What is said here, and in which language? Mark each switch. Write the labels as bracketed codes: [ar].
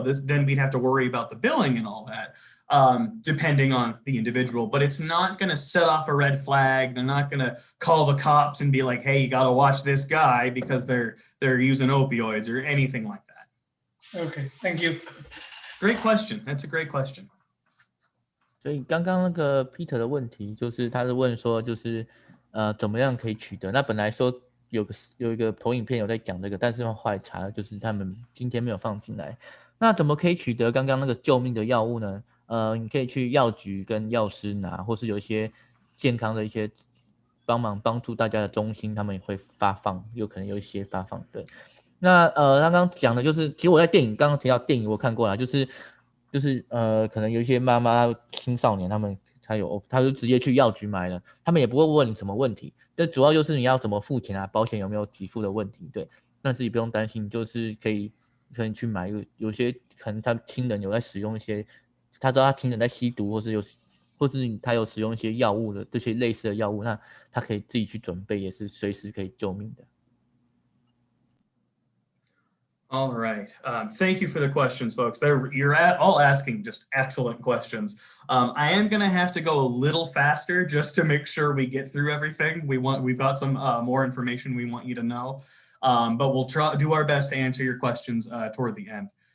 [en] Then we'd have to worry about the billing and all that, depending on the individual. But it's not going to set off a red flag. They're not going to call the cops and be like, hey, you got to watch this guy because they're using opioids or anything like that. Okay, thank you. Great question. That's a great question. [zh] 所以刚刚那个 Peter 的问题就是他是问说就是怎么样可以取得？那本来说有一个投影片有在讲这个，但是后来查了，就是他们今天没有放进来。那怎么可以取得刚刚那个救命的药物呢？你可以去药局跟药师拿，或是有一些健康的一些帮助大家的中心，他们也会发放，有可能有一些发放。对，那刚刚讲的就是，其实我在刚刚提到电影我看过啦，就是可能有一些妈妈青少年他就直接去药局买了，他们也不会问你什么问题，但主要就是你要怎么付钱啊，保险有没有给付的问题，对，那自己不用担心，就是可以去买，有些可能他亲人有在使用一些，他知道他亲人在吸毒，或是他有使用一些药物的这些类似的药物，那他可以自己去准备，也是随时可以救命的。 [en] All right. Thank you for the questions, folks. You're all asking just excellent questions. I am going to have to go a little faster just to make sure we get through everything. We've got some more information we want you to know, but we'll do our best to answer your questions toward the end.